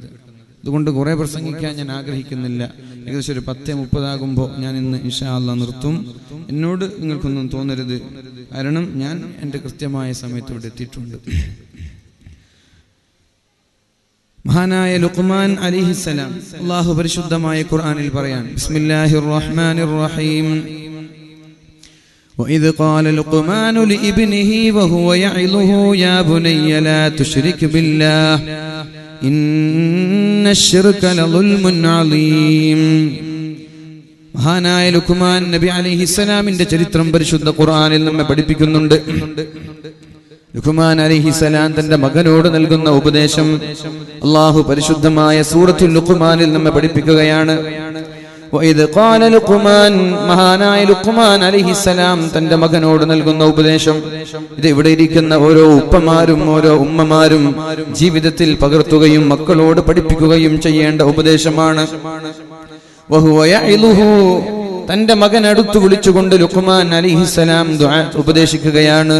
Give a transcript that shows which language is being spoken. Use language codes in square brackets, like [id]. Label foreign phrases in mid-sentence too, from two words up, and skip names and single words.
[ml] അതുകൊണ്ട് കുറെ പ്രസംഗിക്കാൻ ഞാൻ ആഗ്രഹിക്കുന്നില്ല. ഏകദേശം ഒരു 10:30 ആകുമ്പോൾ ഞാൻ ഇന്ന് [ar] إن شاء الله [ml] നിർത്തും. എന്നോട് നിങ്ങൾക്കൊന്നും തോന്നരുത്, കാരണം ഞാൻ എൻ്റെ കൃത്യമായ സമയത്ത് ഇവിടെ എത്തിയിട്ടുണ്ട്. മഹാനായ ലുഖ്മാൻ അലൈഹിസ്സലാം അല്ലാഹു പരിശുദ്ധമായ ഖുർആനിൽ പറയാൻ, [ar] بسم الله الرحمن الرحيم. وإذ قال لقمان لابنه وهو يعظه يا بني لا تشرك بالله إن الشرك لظلم عظيم. [ml] മഹാനായ ലുഖ്മാൻ നബി അലൈഹിസ്സലാമിന്റെ ചരിത്രം പരിശുദ്ധ ഖുർആനിൽ നമ്മെ പഠിപ്പിക്കുന്നുണ്ട്. ലുഖ്മാൻ അലൈഹിസ്സലാം തന്റെ മകനോട് നൽകുന്ന ഉപദേശം അല്ലാഹു പരിശുദ്ധമായ സൂറത്തുൽ ലുഖ്മാനിൽ നമ്മെ പഠിപ്പിക്കുകയാണ്. [ar] وإذ قال لقمان, [ml] മഹാനായ ലുഖ്മാൻ അലൈഹിസ്സലാം തന്റെ മകനോട് നൽകുന്ന ഉപദേശം ഇത് ഇവിടെ ഇരിക്കുന്ന ഓരോ ഉപ്പമാരും ഓരോ ഉമ്മമാരും ജീവിതത്തിൽ പകർത്തുകയും മക്കളോട് പഠിപ്പിക്കുകയും ചെയ്യേണ്ട ഉപദേശമാണ്. [ar] وهو يعظه, [ml] തന്റെ മകൻ അടുത്ത് വിളിച്ചുകൊണ്ട് ലുഖ്മാൻ അലൈഹിസ്സലാം ഉപദേശിക്കുകയാണ്.